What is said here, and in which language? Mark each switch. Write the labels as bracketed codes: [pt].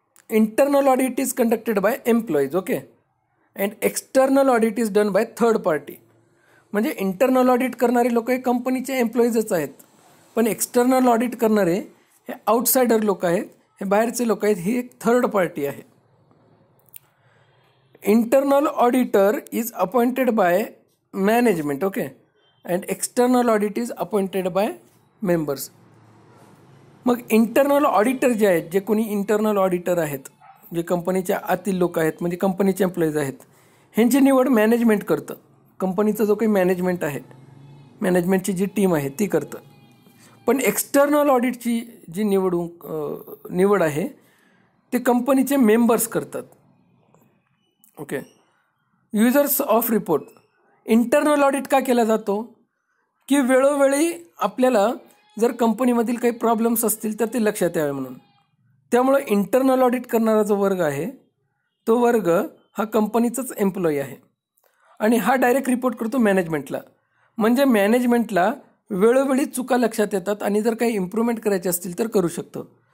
[en] Internal audit is conducted by employees. Okay. And external audit is done by third party. [mr] म्हणजे internal audit करणारे लोक हे कंपनीचे एम्प्लॉईजच आहेत, पण एक्सटर्नल ऑडिट करणारे हे आउटसाइडर लोक आहेत, हे बाहेरचे लोक आहेत, ही एक थर्ड पार्टी आहे. [en] Internal auditor is appointed by management. Okay. And external audit is appointed by members. [mr] मग इंटरनल ऑडिटर जे आहेत, जे कोणी इंटरनल ऑडिटर आहेत, जे कंपनीच्या आतील लोक आहेत, म्हणजे कंपनीचे एम्प्लॉईज आहेत, ह्यांची निवड मॅनेजमेंट करतं. कंपनीचा जो काही मॅनेजमेंट आहे, मॅनेजमेंटची जी टीम आहे ती करतं. पण एक्सटर्नल ऑडिटची जी निवड आहे ते कंपनीचे मेंबर्स करतात. [en] Okay. Users of report. [mr] Internal audit का केला जातो? की वेळोवेळी आपल्याला जर कंपनीमधील काही प्रॉब्लेम्स असतील तर ते लक्षात यावे म्हणून. त्यामुळे इंटरनल ऑडिट करणारा जो वर्ग आहे तो वर्ग हा कंपनीचाच एम्प्लॉई आहे, आणि हा डायरेक्ट रिपोर्ट करतो मॅनेजमेंटला. म्हणजे मॅनेजमेंटला वेळोवेळी चुका लक्षात येतात आणि जर काही इम्प्रूव्हमेंट करायचे असतील तर करू शकतो.